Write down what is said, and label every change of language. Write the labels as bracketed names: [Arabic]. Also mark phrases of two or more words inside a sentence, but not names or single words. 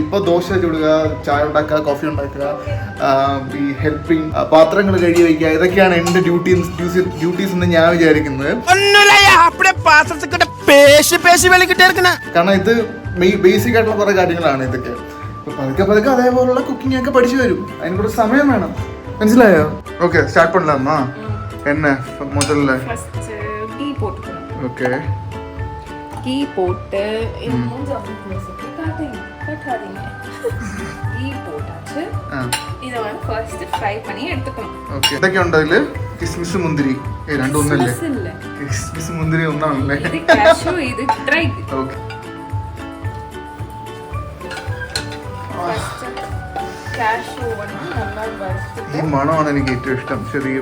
[Malayalam] ഇപ്പോൾ ദോശ ചുടുക, ചായ ഉണ്ടാക്കുക, കോഫി ഉണ്ടാക്കുക, ഈ ഹെൽപ്പിംഗ്, പാത്രങ്ങൾ കഴുകി വയ്ക്കുക, ഇതൊക്കെയാണ് എൻ്റെ ഡ്യൂട്ടീസ് എന്ന് ഞാൻ വിചാരിക്കുന്നത്. കാരണം ഇത് ബേസിക് ആയിട്ടുള്ള കുറെ കാര്യങ്ങളാണ് ഇതൊക്കെ. പതുക്കെ അതേപോലുള്ള കുക്കിംഗ് ഒക്കെ പഠിച്ചു വരും. അതിന് കൂടെ സമയം വേണം, മനസ്സിലായോ? ഓക്കെ, സ്റ്റാർട്ട് பண்ணலாமா? [Tamil] என்ன முதல்ல ஓகே கீ போட்டு கீ போட்டாச்சு. இத வந்து [English] first fry [Tamil] பண்ணி எடுத்துக்கணும். ஓகே, [Malayalam] ഇതൊക്കെ ഉണ്ട് അതില്. കിസ്മിസ് മുന്തിരി രണ്ടും ഒന്നല്ലേ? കിസ്മിസ് മുന്തിരി ഒന്നാണല്ലേ? ഇത് കാഷ്യൂ, ഇത് ഡ്രൈ. ഓക്കെ, ഈ മണമാണ് എനിക്ക് ഏറ്റവും ഇഷ്ടം. ചെറിയ